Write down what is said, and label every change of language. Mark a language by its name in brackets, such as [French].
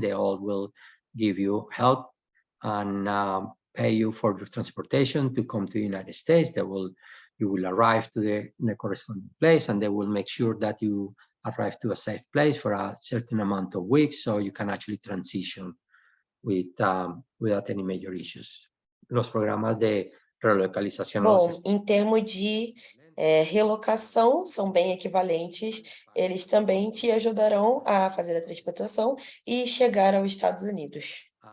[English] They all will give you help and pay you for your transportation to come to the United States. You will arrive to the corresponding place, and they will make sure that you arrive to a safe place for a certain amount of weeks, so you can actually transition without any major issues. [Spanish] Los programas de relocalización. [Portuguese] Bom, em termos de relocação, são bem equivalentes. Eles também te ajudarão a fazer a transportação e chegar aos Estados Unidos.